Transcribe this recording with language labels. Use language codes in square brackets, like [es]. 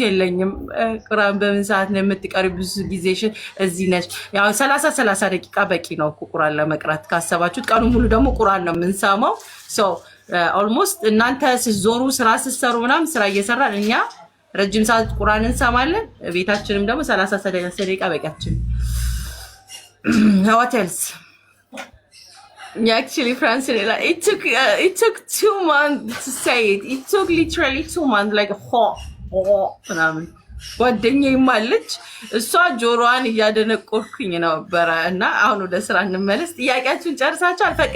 [am] የለኝም። ቁርአን በምን ሰዓት ነው የምትቀሪ? ብዙ ጊዜሽን እዚህ ነች። ያው 30 ደቂቃ በቂ ነው ቁርአን ለመቅራት ካሰባችሁት። ቀኑ ሙሉ ደግሞ ቁርአን ነው የምንሰማው። ኦልሞስት እናንተ ስትዞሩ ስራ ስትሰሩ ምናምን ስራ እየሰራን እኛ ረጅም ሰዓት ቁርአን እንሰማለን። ቤታችንም ደግሞ 30 ደቂቃ በቂያችን። [en] what else? Yeah, actually, Francine, it took 2 months to say it. It took literally 2 months, like [am] ምናምን ጓደኛዬ ማለች እሷ ጆሮዋን እያደነቆርኩኝ ነበረ። እና አሁን ወደ ስራ እንመለስ። ጥያቄያችሁን ጨርሳችኋል?